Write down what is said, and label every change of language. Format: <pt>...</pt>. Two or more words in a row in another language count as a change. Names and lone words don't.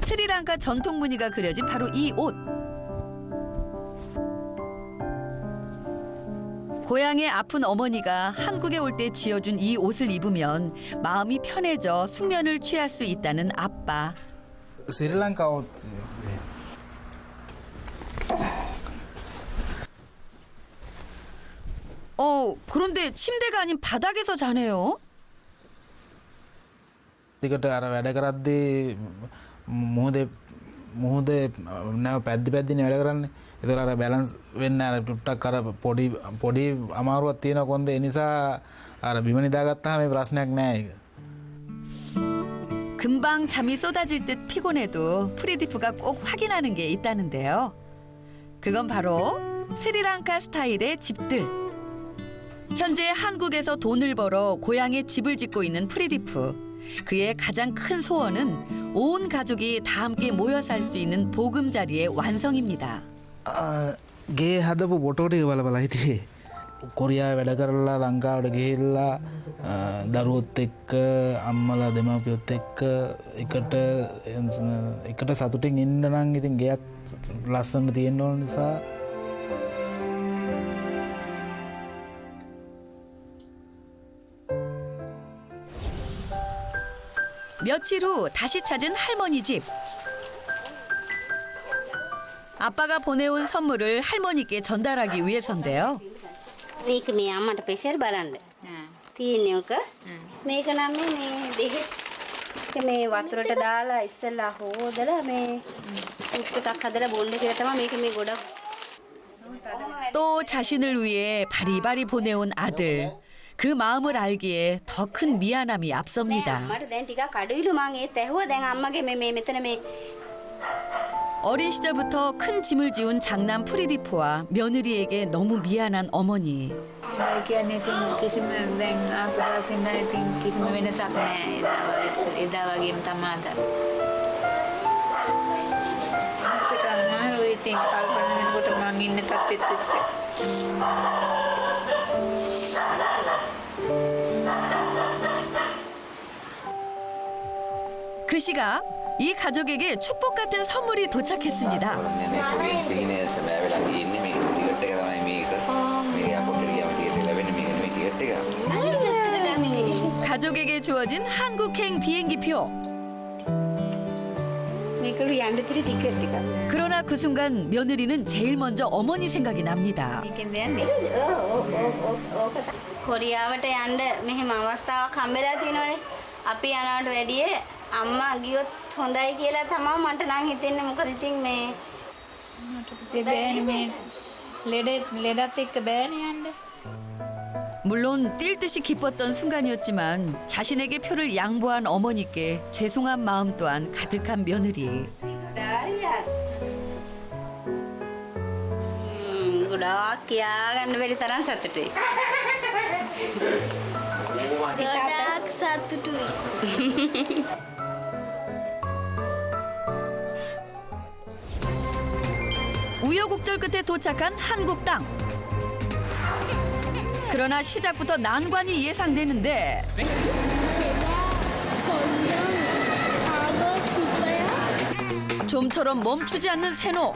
<ko>스리랑카 전통 무늬가 그려진 바로 이 옷. 고향의 아픈 어머니가 한국에 올 때 지어준 이 옷을 입으면 마음이 편해져 숙면을 취할 수 있다는 아빠. 스리랑카 옷. 그런데 침대가 아닌 바닥에서 자네요?</ko> <si>ටිකට අර වැඩ කරද්දී මොහොතේ නැව පැද්දිනේ වැඩ කරන්නේ. ඒතර අර බැලන්ස් වෙන්න අර ටුට්ටක් අර පොඩි අමාරුවක් තියෙන කොන්ද ඒ නිසා අර බිම නිදාගත්තාම මේ ප්‍රශ්නයක් නෑ ඒක.</si> <ko>금방 잠이 쏟아질 듯 피곤해도 프리디프가 꼭 확인하는 게 있다는데요. 그건 바로 스리랑카 스타일의 집들. 현재 한국에서 돈을 벌어 고향에 집을 짓고 있는 프리디프. 그의 가장 큰 소원은 온 가족이 다 함께 모여 살 수 있는 보금자리의 완성입니다.</ko> <si>ගේ හදපු ෆොටෝ ටික බලලා හිටියේ. කොරියාවේ වැඩ කරලා ලංකාවට ගිහිල්ලා දරුවොත් එක්ක අම්මලා දෙමාපියොත් එක්ක එකට සතුටින් ඉන්න නම් ඉතින් ගෙයක් ලස්සන තියෙන්න ඕන නිසා</si> <ko>며칠 후 다시 찾은 할머니 집. 아빠가 보내온 선물을 할머니께 전달하기 위해서인데요.</ko> <si>මේක මේ අම්මට ප්‍රෙෂර් බලන්න. තියෙන්නේ ඔක. මේක නම් මේ දෙහෙත් මේ වතුරට දාලා ඉස්සෙල්ලා හොදලා මේ සුප් එකක් හදලා බොන්න කියලා තමයි මේක මේ ගොඩක්.</si> <ko>또 자신을 위해 바리바리 보내온 아들. 그 마음을 알기에 더 큰 미안함이 앞섭니다.</ko> <si>අම්මට දැන් ටිකක් අඩුයිලු මං ඒත් ඇහුවා දැන් අම්මගේ මේ මෙතන මේ</si> <ko>어린 시절부터 큰 짐을 지운 장남 프리디프와 며느리에게 너무 미안한 어머니.</ko> <si>කියන්නේ ඉතින් කිසිම දැන් ආසදාසින්න ඉතින් කිසිම වෙනසක් නෑ එදා වගේම තමයි අද. ඒකට අමාරුයි ඉතින් කල්පනා වෙනකොට මං ඉන්න තත්ත්වෙත් එක්ක.</si> <ko>그 시각 이 가족에게 축복 같은 선물이 도착했습니다.</ko> <si>සීනේ සමෑවෙලා තියෙන්නේ මේ ටිකට් එක තමයි මේක. මේ එයාපෝට් එකට ගියාම ටිකට් එක ලැබෙන්නේ මේ ටිකට් එක.</si> <ko>가족에게 주어진 한국행 비행기표.</ko> <si>මේකලු යන්න තිරි ටිකට් එක.</si> <ko>그러나 그 순간 며느리는 제일 먼저 어머니 생각이 납니다.</ko> <si>මේකෙන් දෙන්නේ. ඕක කොරියාවට යන්න මෙහෙම අවස්ථාවක් හම්බෙලා තියෙනවනේ. අපි යනවට වැඩිය අම්මා ගියොත් හොඳයි කියලා තමයි මට නම් හිතෙන්නේ. මොකද ඉතින් මේ බෑනේ මේ ලෙඩත් එක්ක බෑනේ යන්න.</si> <ko>물론 뛸 듯이 기뻤던 순간이었지만 자신에게 표를 양보한 어머니께 죄송한 마음 또한 가득한 며느리.</ko> <si>ගොඩාක් කියාගන්න බැරි තරම් සතුටුයි. ගොඩාක් සතුටුයි.</si> <ko>우여곡절 끝에 도착한 한국 땅. 그러나 시작부터 난관이 예상되는데 좀처럼 멈추지 않는 세노.</ko>